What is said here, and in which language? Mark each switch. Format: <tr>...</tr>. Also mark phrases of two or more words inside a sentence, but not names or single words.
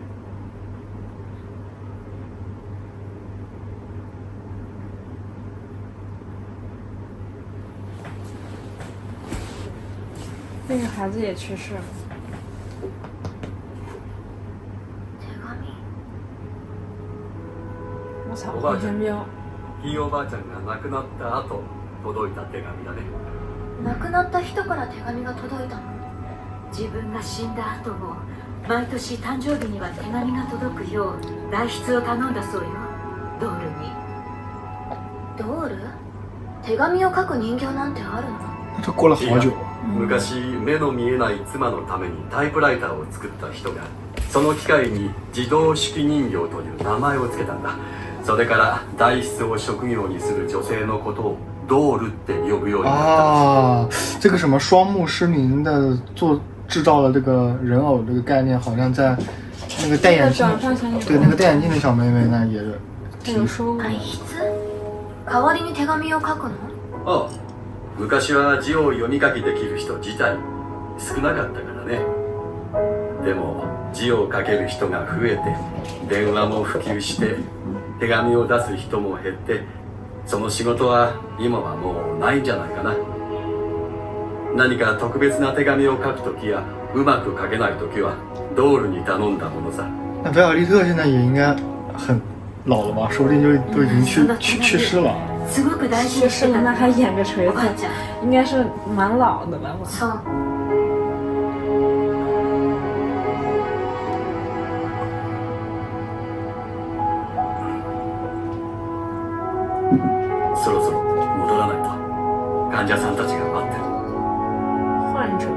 <zh>那个孩子也去世了。我操，黄天彪。</zh> <ja>ひいおばあちゃんが亡くなった後届いた手紙だね。亡くなった人から手紙が届いたの。自分が死んだ後も毎年誕生日には手紙が届くよう代筆を頼んだそうよ、ドールに。ドール？手紙を書く人形なんてあるの？</ja> <zh>这过了好久。</zh> <ja>昔目の見えない妻のためにタイプライターを作った人がその機械に自動手記人形という名前を付けたんだ。それから代筆を職業にする女性のことをドールって呼ぶようになった。</ja> <zh>啊，这个什么双目失明的制造了这个人偶这个概念，好像在那个戴眼镜，对那个戴眼镜的小妹妹那也有说过。</zh> <ja>代筆？代わりに手紙を書くの？ああ、昔は字を読み書きできる人自体少なかったからね。でも字を書ける人が増えて電話も普及して手紙を出す人も減って、その仕事は今はもうないんじゃないかな。何か特別な手紙を書くときやうまく書けないときはドールに頼んだものさ。</ja> <zh>那维尔利特现在也应该很老了吧？说不定都已经去世了。</zh> <ja>すごく大事</ja> <zh>去世了，那还演个锤子？</zh> <ja>おばあちゃん</ja> <zh>应该是蛮老的了吧？</zh> <ja>そう。そろそろ戻らないと患者さんたちが待ってる。患者。</ja>